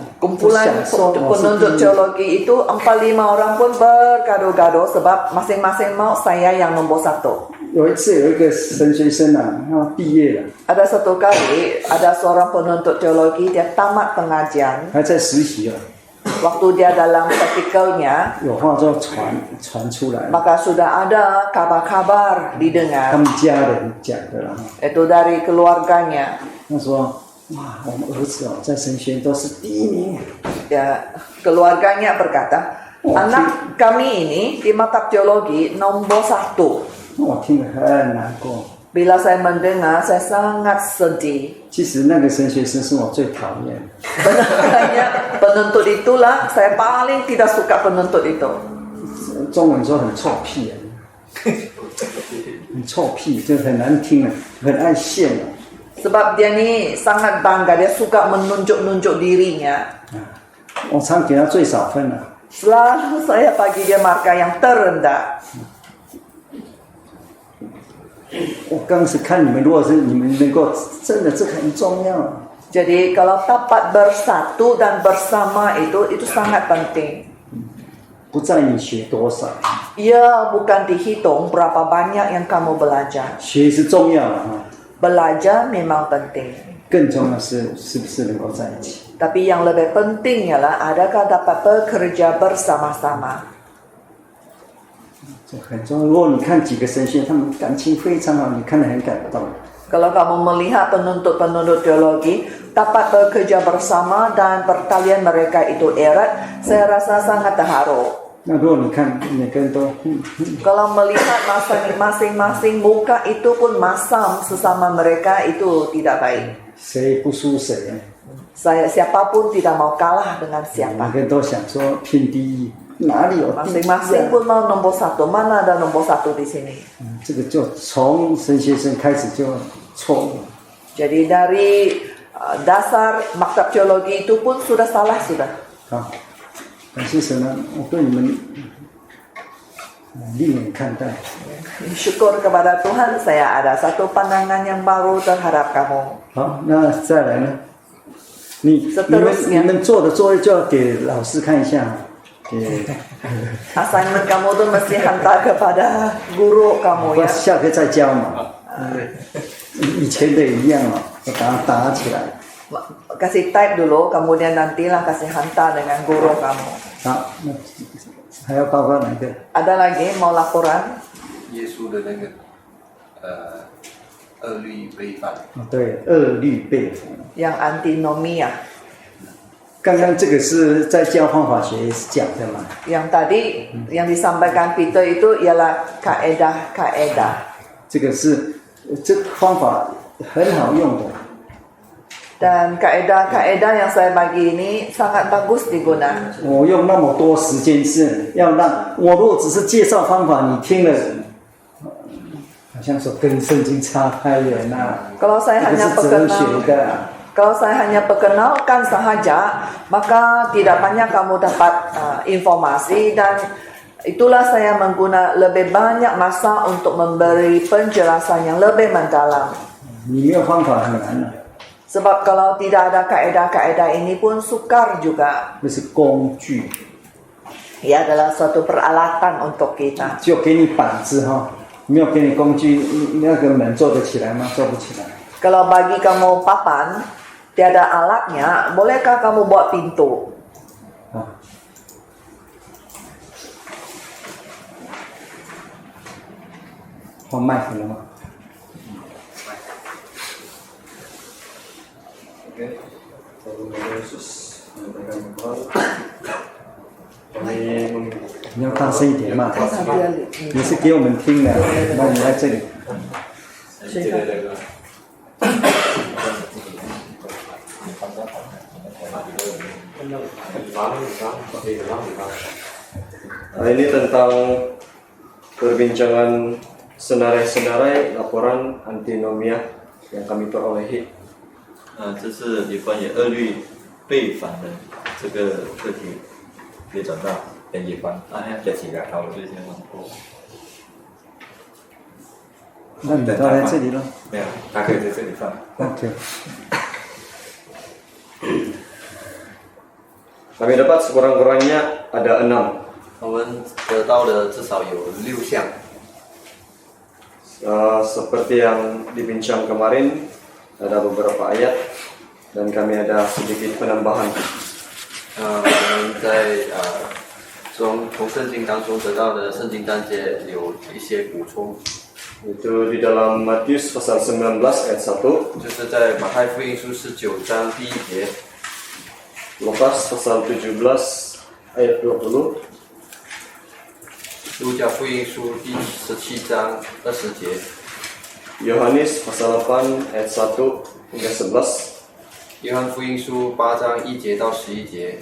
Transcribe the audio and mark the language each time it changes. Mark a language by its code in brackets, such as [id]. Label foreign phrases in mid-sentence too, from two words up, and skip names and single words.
[ms] kumpulan [zh] 就想说我是 [ms] penuntut [zh] 第一。 [ms] teologi itu 4-5 orang pun bergaduh-gaduh sebab masing-masing mau saya yang nomor 1. [zh] 有一次有一个神学生啊，他毕业了， [ms] Ada satu kali ada seorang penuntut teologi, dia tamat pengajian. [zh] 还在实习了， [ms] Waktu dia dalam practicalnya, [zh] 有话就传出来， [ms] maka sudah ada kabar-kabar [zh] 他 [ms] didengar. [zh] 们家人讲的啦。 [ms] Itu dari keluarganya. [zh] 他说：“哇，我们儿子哦，在神学院都是第1名。 [ms] Ya, keluarganya berkata, anak kami ini di mata teologi nomor 1. ” [zh] 我听了很难过。 [ms] Bila saya mendengar, saya sangat sedih. [zh] 其实那个神学生是我最讨厌。 [ms] Benarnya penuntut itulah, saya paling tidak suka penuntut itu. [zh] 中文说很臭屁啊，很臭屁，就很难听啊，很爱现啊。 [ms] Sebab dia ni sangat bangga, dia suka menunjuk-nunjuk dirinya. [zh] 我常给他最少分了。 [ms] Selalu saya bagi dia marka yang terendah. [zh] 我刚开始看你们，如果是你们能够真的，这很重要。 [ms] Jadi kalau dapat bersatu dan bersama itu sangat penting. [zh] 不在你学多少， [ms] Ia bukan dihitung berapa banyak yang kamu belajar. [zh] 学是重要的哈， [ms] Belajar memang penting. [zh] 更重要是不是能够在一起。 [ms] Tapi yang lebih penting ialah adakah dapat bekerja bersama-sama. [zh] 这很重要。如果你看几个神学，他们感情非常好，你看得很感动。 [ms] Kalau kamu melihat penuntut-penuntut teologi dapat bekerja bersama dan pertalian mereka itu erat, saya rasa sangat terharu. [zh] 那如果你看每个人都 [ms] Kalau melihat masing-masing muka itu pun masam sesama mereka, itu tidak baik. [zh] 谁不输谁啊？ [ms] Siapapun tidak mau kalah dengan [zh] 每 [ms] siapa. [zh] 个人都想说拼第一。 哪里有第一 [ms] Masing-masing pun mau nombor 1. Mana ada nombor 1 di sini? [zh] 这个就从神学生开始就错误。 [ms] Jadi dari dasar maktab teologi itu pun sudah salah sudah. [zh] 好，感谢神啊，我对你们另眼看待。 [ms] Syukur kepada Tuhan, saya ada satu pandangan yang baru terhadap kamu. [zh] 好，那再来呢？你们做的作业就要给老师看一下，给 [ms] Assignment kamu tuh mesti hantar kepada guru kamu [zh] 我 [ms] ya. [zh] 下课再教嘛。以前的一样嘛，我把它打起来。 [ms] Kasih type dulu, kemudian nantilah kasih hantar dengan guru kamu. [zh] 好，那还要报告哪个？ [ms] Ada lagi mau laporan? [zh] 耶稣的那个恶律背反。哦，对，恶律背反。 [ms] Yang antinomia. [zh] 刚刚这个是在教方法学讲的嘛？ [ms] Yang tadi yang disampaikan Peter itu ialah kaedah-kaedah. [zh] 这个是这方法很好用的。 [ms] Dan kaedah-kaedah yang saya bagi ini sangat bagus digunakan. [zh] 我用那么多时间是要让我如果只是介绍方法，你听了，好像说跟圣经差太远了。 [ms] Kalau saya [zh] 这个 [ms] hanya [zh] 是哲学 [ms] perkenal, [zh] 的。 [ms] kalau saya hanya perkenalkan sahaja, maka tidak banyak kamu dapat informasi dan itulah saya mengguna lebih banyak masa untuk memberi penjelasan yang lebih mendalam. [zh] 你没有方法很难的， [ms] Sebab kalau tidak ada kaedah-kaedah ini pun sukar juga. [zh] 这是工具， [ms] Ia adalah suatu peralatan untuk kita. [zh] 就给你板子哈，没有给你工具，那个门做得起来吗？做不起来。 [ms] Kalau bagi kamu papan, tiada alatnya, bolehkah kamu buat pintu? [zh] 啊，换麦克了吗？ [ms] Oke, Tuhan Yesus menyampaikan Tuhan. Kami [zh] 你要大声一点嘛， [ms] Dia [zh] 你是给我们听的，那你在这里。 [ms] ini tentang perbincangan senarai-senarai laporan antinomia yang kami perolehi. [zh] 这是有关于恶律背反的这个课题，可以转到编辑官。这几个好，我最先问过。那你都在这里了。没有，他可以在这里放。 OK。 [ms] Kami dapat sekurang-kurangnya ada 6. [zh] 我们得到的至少有6项。 [ms] Seperti yang dibincang kemarin, ada beberapa ayat dan kami ada sedikit penambahan. [zh] 我们在从圣经当中得到的圣经章节有一些补充。 [ms] Itu di dalam Matius pasal 19 ayat 1, [zh] 就是在马太福音书19章第1节， [ms] Lukas pasal 17 ayat 20, [zh] 路加福音书第17章20节， [ms] Yohanes pasal 8 ayat 1 hingga 11, [zh] 约翰福音书8章1节到11节，